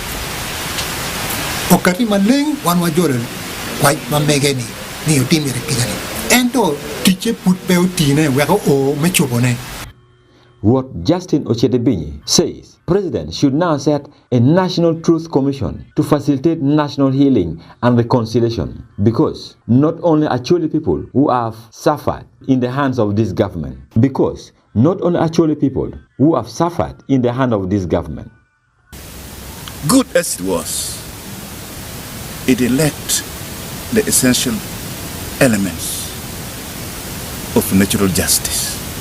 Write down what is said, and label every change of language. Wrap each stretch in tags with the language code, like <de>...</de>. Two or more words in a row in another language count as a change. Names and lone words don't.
<ach>okati maleng wan wajore kwai mamegeni ni utimi rekigani ento tiche put pe utine weko o mechobone.</ach> <en>What Justin Ochedebinyi says, President should now set a National Truth Commission to facilitate national healing and reconciliation, because not only Acholi people who have suffered in the hands of this government, Good as it was, it lacked the essential elements of natural justice.</en>